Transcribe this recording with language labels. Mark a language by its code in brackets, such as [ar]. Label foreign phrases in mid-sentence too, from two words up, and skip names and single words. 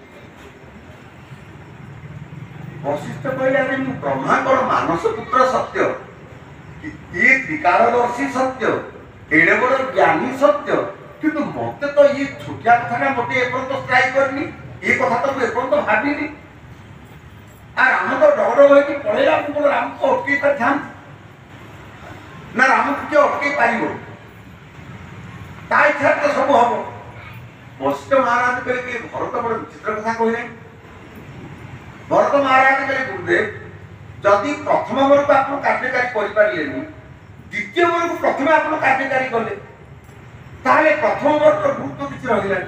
[or] ବଶିଷ୍ଠ କହିଲେ ଆରେ ମୁଁ ବ୍ରହ୍ମାଙ୍କର ମାନସ ପୁତ୍ର ସତ୍ୟ, ଇଏ ତ୍ରିକାଳଦର୍ଶୀ ସତ୍ୟ, ଏଡେ ବଡ ଜ୍ଞାନୀ ସତ୍ୟ, କିନ୍ତୁ ମତେ ତ ଇଏ ଛୋଟିଆ କଥାଟା ମତେ ଏପର୍ଯ୍ୟନ୍ତ ଷ୍ଟ୍ରାଇକ୍ କରିନି, ଏ କଥା ତ ମୁଁ ଏପର୍ଯ୍ୟନ୍ତ ଭାବିନି। ଆଉ ରାମ ତ ଡର ହୋଇକି ପଡ଼ିଲା, ମୁଁ କ'ଣ ରାମକୁ ଅଟକେଇ ପାରିଥାନ୍ତି? ନା ରାମକୁ କିଏ ଅଟକେଇ ପାରିବ? ତା ଇଚ୍ଛାରେ ତ ସବୁ ହବ। ବଶିଷ୍ଠ ମହାରାଜ କହିଲେ କି ଭରତ ବଡ଼ ବିଚିତ୍ର କଥା କହିଲେ। ଭରତ ମହାରାଜ କହିଲେ ଗୁରୁଦେବ ଯଦି ପ୍ରଥମ ବରକୁ ଆପଣ କାର୍ଯ୍ୟକାରୀ କରିପାରିଲେନି, ଦ୍ୱିତୀୟ ବରକୁ ପ୍ରଥମେ ଆପଣ କାର୍ଯ୍ୟକାରୀ କଲେ, ତାହେଲେ ପ୍ରଥମ ବର୍ଗର ଗୁରୁତ୍ୱ କିଛି ରହିଲାନି।